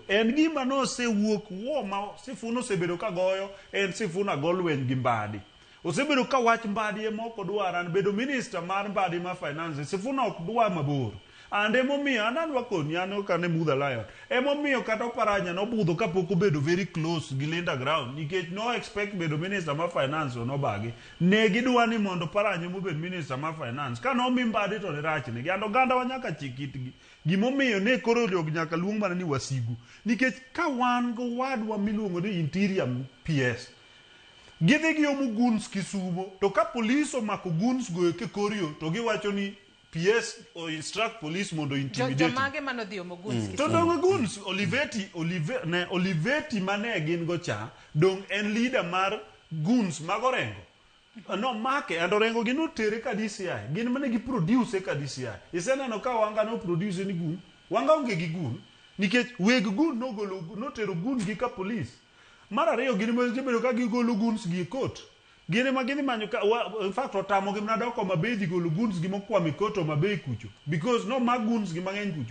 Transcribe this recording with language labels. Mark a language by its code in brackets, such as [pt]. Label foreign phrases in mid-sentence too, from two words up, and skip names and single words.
[luo] En gima nosewuok ma Sifuna osebedo ka goyo en Sifuna golweny gi mbadi. Osebedo ka wach mbadi e moko dwara bedo minister mar mbadi ma finance. Sifuna ok dwa mabor. Ande momiyo anadwa koni ano kane mudha lion. Emomiyo kata Oparanya no budho kapok obedo [en] very close [luo] gi Linda ground nikech no expect bedo minister ma finance no bagi. Ne gidwa ni mondo Oparanya mobed minister ma finance. Ka no mi mbadi to ne rachne. Gando ganda wanyaka chikitgi. Gimomiyo ne koro jog nyaka luong mana ni wasigu. Nikech ka wan go wadwa miluongo ni [en] interior PS. [luo] Gidhi gi omu guns Kisumo to ka police omako guns go ke korio to giwacho ni PS o [en] instruct police [luo] mondo intimidate. Jomage mano dhi omu guns Kisumo. To dong guns Olivetti mane gin go cha dong en leader mar guns mag Orengo. No [en] make and [luo] Orengo gino tere ka DCI. Gin mane gi produce ka DCI. Iseneno ka Wanga no produce ni gun. Wanga onge gi gun nikech weg gun no tero gun gi ka police. Mar ariyo gini bedo ka gigolo guns gi kot. Gini ma gini manyo ka [en] in fact [luo] otamo gi mnadoko Mabei gi golo guns gi mokwami koto Mabei kucho because no mag guns gi mang'eny kucho.